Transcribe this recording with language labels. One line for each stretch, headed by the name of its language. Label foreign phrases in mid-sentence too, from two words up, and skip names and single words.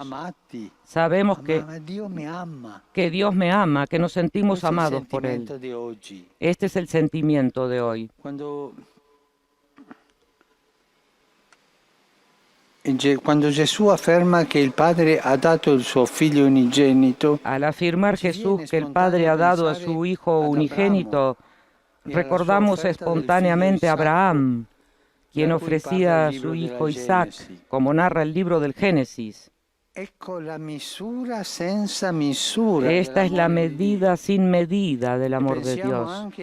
Spanish: Sabemos que Dios me ama, que nos sentimos amados por Él. Este es el sentimiento de hoy. Cuando Jesús afirma que el Padre ha dado el
Italian: suo figlio unigenito,
Spanish: al afirmar Jesús que el Padre ha dado a su Hijo unigénito, recordamos espontáneamente a Abraham, quien ofrecía a su hijo Isaac, como narra el libro del Génesis. Esta es la medida sin medida del amor de Dios.